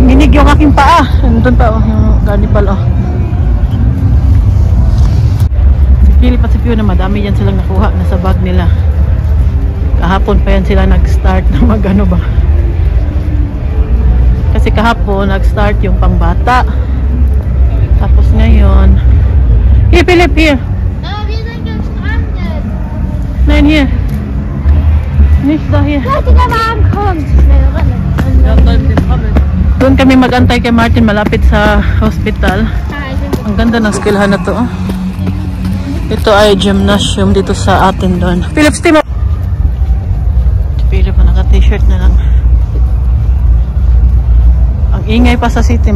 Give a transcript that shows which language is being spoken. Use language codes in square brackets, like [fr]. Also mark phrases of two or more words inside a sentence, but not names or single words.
[tl] Nanginig yung aking paa. Nandun pa, oh, yung Carnival, oh. Si Philip at si Pio na madami yan silang nakuha. Nasa bag nila. Kahapon pa yan sila nag-start na mag-ano ba. Kasi kahapon, nag-start yung pangbata. Tapos ngayon, [en] here, Philip, here. No, [de] wir sind gestrandet. Nein, hier. Nicht da, hier. Leute, der Wagen kommt. Schnell rennen. [tl] Doon kami mag-antay kay Martin malapit sa hospital. Ang ganda ng eskwelahan na to. Oh. Ito ay gymnasium dito sa atin doon. [en] Philip, steam up! [tl] Philip, naka-t-shirt na lang. Ang ingay pa sa city.